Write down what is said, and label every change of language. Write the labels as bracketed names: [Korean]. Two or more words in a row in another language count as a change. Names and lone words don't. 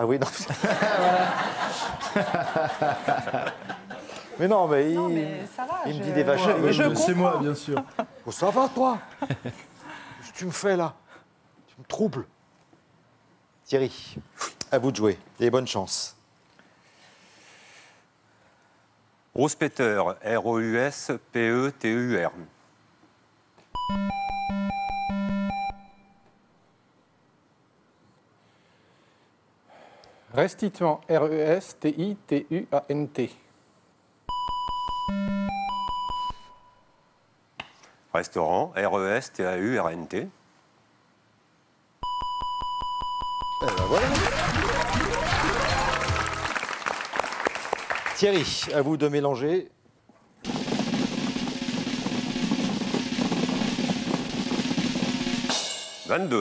[French] Ah oui, non. Mais non, mais Non, mais ça va. il me dit des vacheries. Je C'est comprends. moi, bien sûr. Oh, ça va, toi? Qu'est-ce que tu me fais, là? Tu me troubles. Thierry, à vous de jouer. Et bonne chance. Rouspeter, R-O-U-S-P-E-T-E-U-R. Restituant, R-E-S-T-I-T-U-A-N-T. Restaurant, R-E-S-T-A-U-R-N-T. Et ben voilà. Thierry, à vous de mélanger. « 22.